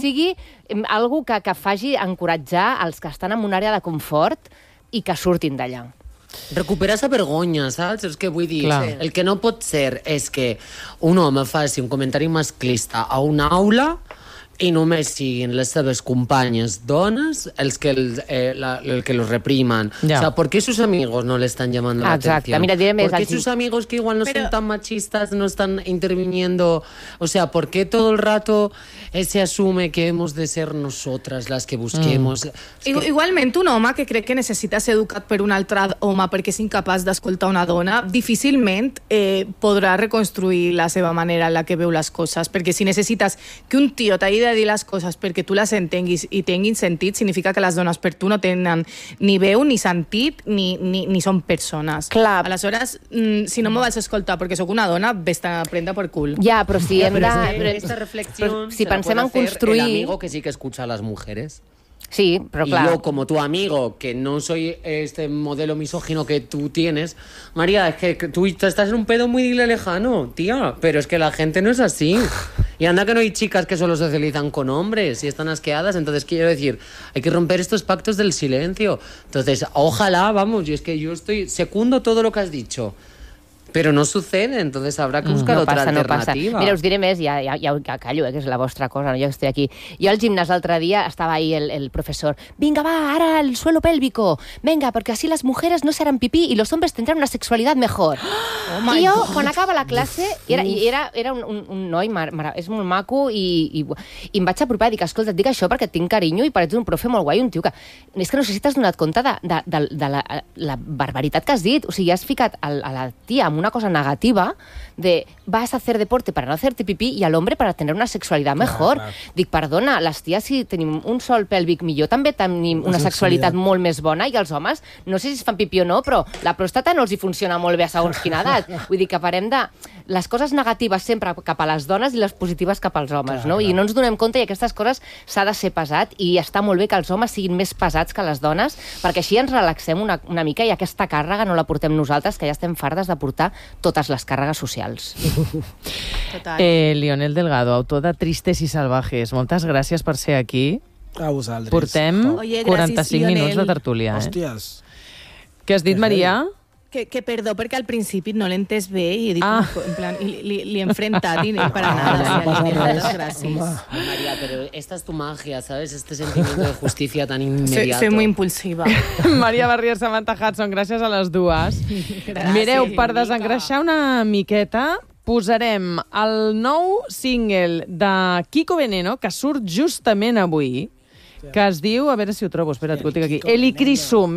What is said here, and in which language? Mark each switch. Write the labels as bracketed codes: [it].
[ca] sigui algú que faci encoratjar els que estan en una àrea de confort i que surtin d'allà. Recupera sa vergonya, saps? És que vull dir, clar, el que no pot ser és que un home faci un comentari masclista a una aula i només siguin les seves companyes dones els que [es] los repriman. [ca] Ja. [es] O sea, ¿por qué sus amigos no le están llamando [ca] Exacte. [es] La atención? Mira, ¿por qué sus amigos, que igual no son tan machistas, no están interviniendo? O sea, ¿por qué todo el rato se asume que hemos de ser nosotras las que busquemos? [ca] Igualment, un home que cree que necesita ser educat per un altre home perquè és incapaç d'escoltar una dona, difícilment podrà reconstruir la seva manera en la que veu les coses, perquè si necessites que un tio t'hagi de dir les coses perquè tu les entenguis i tinguin sentit, significa que les dones per tu no tenen ni veu, ni sentit, ni són persones. Clar. Aleshores, si no m'ho vas escoltar perquè sóc una dona, vés-te'n a prendre per cul. Ja, però si hem de... Aquesta reflexió, si pensem en construir... [es] El amigo que sí que escucha a les mujeres. [ca] Sí, però clar. [es] Y yo, como tu amigo, que no soy este modelo misógino que tú tienes, María, es que tú estás en un pedo muy lejano, tía, pero es que la gente no es así. Y anda que no hay chicas que solo socializan con hombres y están asqueadas, entonces quiero decir, hay que romper estos pactos del silencio. Entonces, ojalá, vamos, y es que yo estoy secundo todo lo que has dicho. Però no sucede, entonces habrá que buscar otra alternativa. [ca] No passa, no passa. Mira, us diré més, ja callo, que és la vostra cosa, no? Jo estic aquí. Jo al gimnàs l'altre dia estava [es] ahí [ca] el professor, vinga, va, ara [es] el suelo pélvico, venga, perquè así las mujeres no serán pipí y los hombres tendrán una sexualidad mejor. [ca] Oh, i jo, quan acaba la classe, era un noi, és molt maco, i em vaig apropar i dic, escolta, et dic això perquè tinc carinyo i pareix un profe molt guai, un tio que... És que no sé si t'has donat compte de la barbaritat que has dit. O sigui, has ficat a la tia [es] una cosa negativa de vas a hacer deporte para no hacerte pipí y al hombre para tener una sexualidad mejor. Claro. [ca] Dic, perdona, les ties si tenim un sol pèlvic millor també tenim una sexualitat molt més bona i els homes, no sé si es fan pipí o no, però la pròstata no els hi funciona molt bé a segons quina edat. Vull dir que parem de les coses negatives sempre cap a les dones i les positives cap als homes, no? Clar. I no ens donem compte i aquestes coses s'ha de ser pesat i està molt bé que els homes siguin més pesats que les dones perquè així ens relaxem una mica i aquesta càrrega no la portem nosaltres que ja estem fardes de portar totes les càrregues socials. Lionel Delgado, autor de Tristes i Salvajes, moltes gràcies per ser aquí. A vosaltres. Portem 45 minuts de tertúlia. Hòsties. Què has dit, Maria? Que perdó, perquè al principi no l'he entès bé i he dit, en plan, li he enfrentat i no per a nada. [es] Maria, [ca] però [es] esta es tu magia, ¿sabes? Este sentimiento de justicia tan inmediato. Soy muy impulsiva. [ca] Maria Barrier, Samantha Hudson, gràcies a les dues. Gràcies. Mireu, per desengreixar una miqueta, posarem el nou single de Kiko Veneno, que surt justament avui, que es diu, a veure si ho trobo, espera't que ho tinc aquí, Eli Crisum.